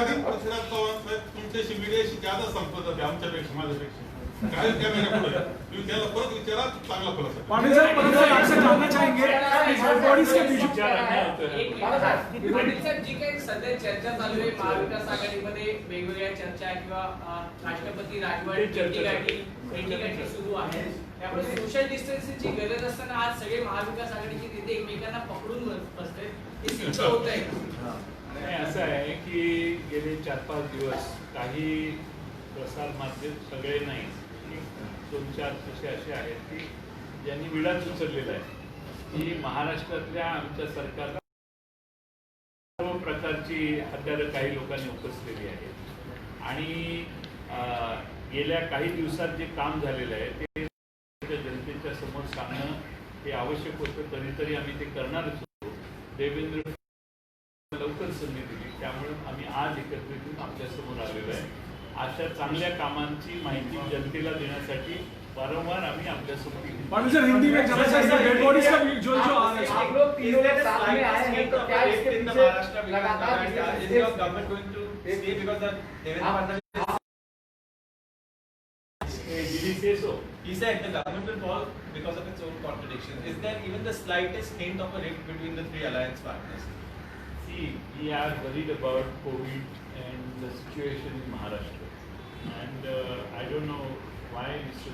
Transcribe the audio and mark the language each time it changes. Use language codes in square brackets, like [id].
[mr] तुमच्याशी मीडियाशी ज्यादा संपर्क आहे आमच्यापेक्षा, माझ्यापेक्षा. काय कॅमेरा पुढे तुम्ही त्याला परत विचारा, चांगला खुलासा. [hi] पाटिल साहब जानना चाहेंगे [mr] पाटील साहेब, जी काही सध्या चर्चा चालू आहे महाविकास आघाडीमध्ये, वेगवेगळ्या चर्चा किंवा राष्ट्रपती राजवट भेटीगाठी सुरू आहे, त्यामुळे सोशल डिस्टन्सिंगची गरज असताना आज सगळे महाविकास आघाडीचे नेते एकमेकांना पकडून बसते, हे सिद्ध होत आहे. असं आहे की गेले 4-5 दिवस काही प्रसार माध्यम, सगळे नाही, 2-4 असे आहेत की ज्यांनी विडाच उचललेला आहे की महाराष्ट्रातल्या आमच्या सरकारला सर्व प्रकारची हत्यारं काही लोकांनी उपसलेली आहेत आणि गेल्या काही दिवसात जे काम झालेलं आहे ते जनतेच्या समोर सांगणं हे आवश्यक होतं. कधीतरी आम्ही ते करणारच होतो. देवेंद्र लवकर संधी दिली, त्यामुळे आम्ही आज एकत्रित येऊन आपल्या समोर आलेलो आहे. अशा चांगल्या कामांची माहिती जनतेला देण्यासाठी वारंवार आम्ही आपल्या समोर येतो. [hi] पाटिल सर, हिंदी में ज़्यादा से डेड बॉडीज का जो आप लोग तीसरे साल में आए हैं तो क्या इसके पीछे लगातार [en] is your government going to stay because the Devendra Fadnavis Did he say so? he said the government will fall because of its own contradictions. Is there even the slightest hint of a rift between the three alliance partners? See, we are worried about COVID and the situation in Maharashtra, and I don't know why Mr.